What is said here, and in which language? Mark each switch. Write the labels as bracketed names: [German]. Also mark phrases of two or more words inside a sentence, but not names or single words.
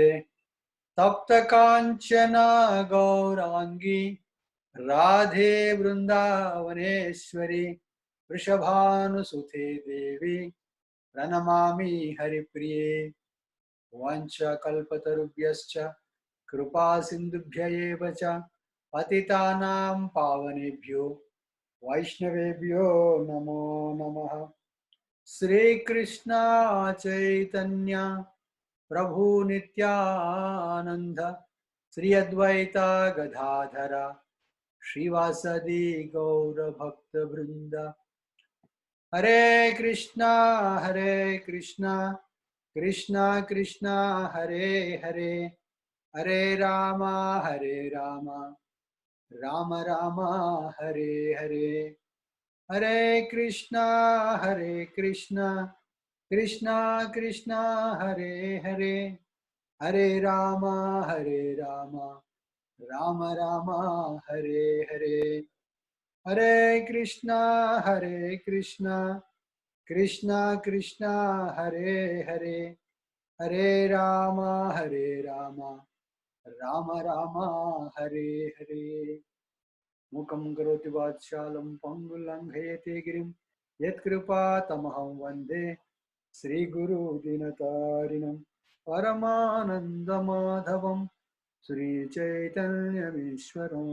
[Sanskrit] తప్త కాంచన గౌరాంగి రాధే బృందావనేశ్వరి వృషభానుసుతే దేవి ప్రణమామి హరిప్రియే. వంచకల్పతరుభ్యశ్చ కృపా సింధుభ్య ఏవ చ పతితానాం పావనేభ్యో వైష్ణవేభ్యో నమో నమః. శ్రీకృష్ణ చైతన్య ప్రభు నిత్యానంద శ్రీ అద్వైత గదాధర శ్రీవాసది గౌరభక్త బృంద. హరే కృష్ణ కృష్ణ కృష్ణ హరే హరే హరే రామ రామ రామ హరే హరే. హరే కృష్ణ కృష్ణ కృష్ణ హరే హరే హరే రామ రామ రామ హరే హరే. హరే కృష్ణ కృష్ణ కృష్ణ హరే హరే హరే రామ రామ రామ హరే హరే. మూకం కరోతి వాచాలం పంగులంఘయతే గిరిం యత్కృపా తమహం వందే శ్రీగురు దీనతారిణం పరమానందమాధవం శ్రీచైతన్యమీశ్వరం.